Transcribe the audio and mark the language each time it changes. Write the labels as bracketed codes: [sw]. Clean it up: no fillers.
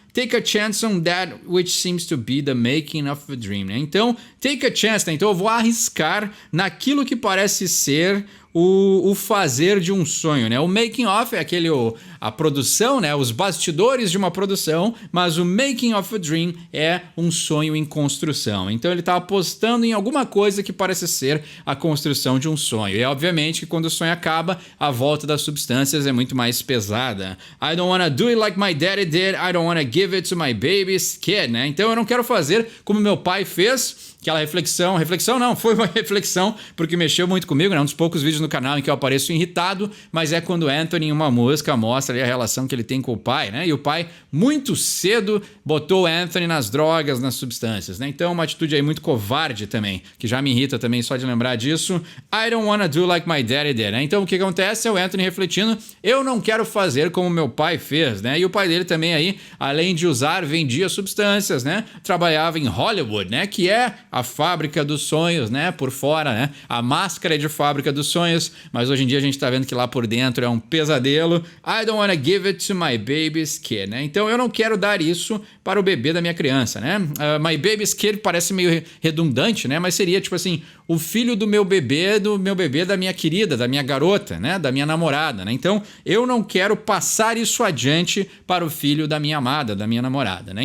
[en] Take a chance on that which seems to be the making of a dream, né? [pt] Então, [en] take a chance, [pt] né? Então eu vou arriscar naquilo que parece ser o fazer de um sonho, né? O making of é a produção, né? Os bastidores de uma produção, mas o making of a dream é um sonho em construção. Então ele está apostando em alguma coisa que parece ser a construção de um sonho. E obviamente que quando o sonho acaba, a volta das substâncias é muito mais pesada. [en] I don't wanna do it like my daddy did. I don't wanna give it to my baby's kid, né? [pt] Então eu não quero fazer como meu pai fez. Aquela reflexão não, foi uma reflexão porque mexeu muito comigo, né? Um dos poucos vídeos no canal em que eu apareço irritado, mas é quando o Anthony em uma música mostra ali a relação que ele tem com o pai, né? E o pai muito cedo botou o Anthony nas drogas, nas substâncias, né? Então uma atitude aí muito covarde também, que já me irrita também só de lembrar disso. [en] I don't wanna do like my daddy did, né? [pt] Então o que acontece é o Anthony refletindo, eu não quero fazer como meu pai fez, né? E o pai dele também aí, além de usar, vendia substâncias, né? Trabalhava em Hollywood, né? Que é a fábrica dos sonhos, né? Por fora, né? A máscara é de fábrica dos sonhos, mas hoje em dia a gente tá vendo que lá por dentro é um pesadelo. [en] I don't wanna give it to my baby's kid, né? [pt] Então eu não quero dar isso para o bebê da minha criança, né? [en] My baby's kid [pt] parece meio redundante, né? Mas seria tipo assim, o filho do meu bebê da minha querida, da minha garota, né? Da minha namorada, né? Então eu não quero passar isso adiante para o filho da minha amada, da minha namorada, né?